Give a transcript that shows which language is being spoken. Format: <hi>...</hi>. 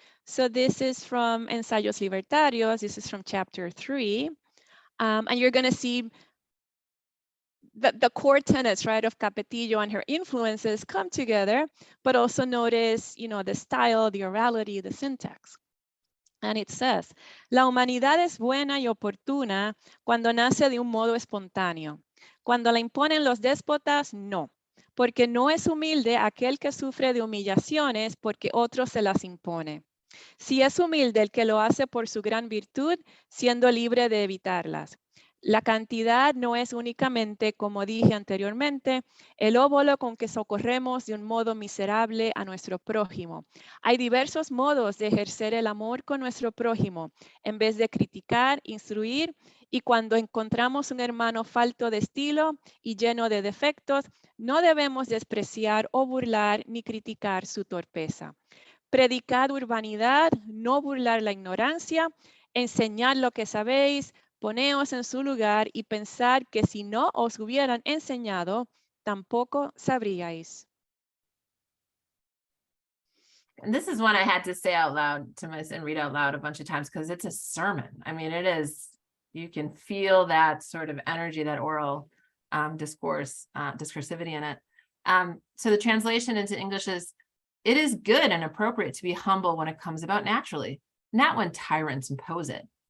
<en>So this is from Ensayos Libertarios. This is from chapter 3. And you're going to see the core tenets, right, of Capetillo and her influences come together, but also notice, the style, the orality, the syntax.</en> <es>And it says, la humanidad es buena y oportuna cuando nace de un modo espontáneo. Cuando la imponen los déspotas, no. Porque no es humilde aquel que sufre de humillaciones porque otro se las impone. Si es humilde el que lo hace por su gran virtud, siendo libre de evitarlas. La cantidad no es únicamente, como dije anteriormente, el óvulo con que socorremos de un modo miserable a nuestro prójimo. Hay diversos modos de ejercer el amor con nuestro prójimo, en vez de criticar, instruir, y cuando encontramos un hermano falto de estilo y lleno de defectos, no debemos despreciar o burlar ni criticar su torpeza. Predicad urbanidad, no burlar la ignorancia, enseñad lo que sabéis, poneos en su lugar y pensad que si no os hubieran enseñado, tampoco sabríais.</es> <en>And this is one I had to say out loud to and read out loud a bunch of times because it's a sermon. I mean, it is, you can feel that sort of energy, that oral discourse, discursivity in it. So the translation into English is, it is good and appropriate to be humble when it comes about naturally, not when tyrants impose it.</en>